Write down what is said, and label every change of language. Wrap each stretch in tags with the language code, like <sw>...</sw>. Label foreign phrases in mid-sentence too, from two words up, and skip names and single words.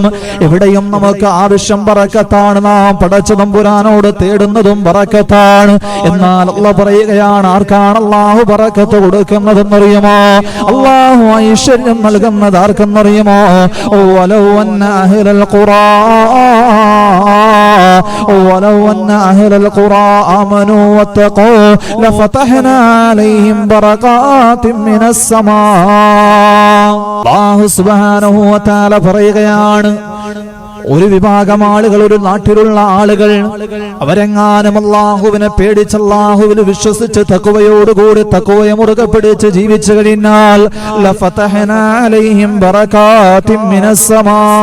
<ml>എവിടെയും നമുക്ക് ആവശ്യം ബറക്കത്താണ്. നാം പടച്ച തമ്പുരാനോട് തേടുന്നതും ബറക്കത്താണ്. എന്നാൽ അല്ലാഹു പറയുകയാണ്, ആർക്കാണ് അല്ലാഹു ബറക്കത്ത് കൊടുക്കുന്നതെന്നറിയുമോ? അല്ലാഹു ഐശ്വര്യം നൽകുന്നത് ആർക്കെന്നറിയുമോ?</ml> <ar>ولو أن أهل القرى ولو أن أهل القرى آمنوا واتقوا لفتحنا عليهم بركات من السماء. الله سبحانه وتعالى</ar> <ml>പറയുകയാണ്, ഒരു വിഭാഗം ആളുകൾ, ഒരു നാട്ടിലുള്ള ആളുകൾ, അവരെങ്ങാനും അല്ലാഹുവിനെ പേടിച്ച് അല്ലാഹുവിൽ വിശ്വസിച്ച് തഖ്വയോടുകൂടി തഖ്വയെ മുറുകെ പിടിച്ച് ജീവിച്ചു കഴിഞ്ഞാൽ</ml> <ar>لفتحنا عليهم بركات من السماء,</ar>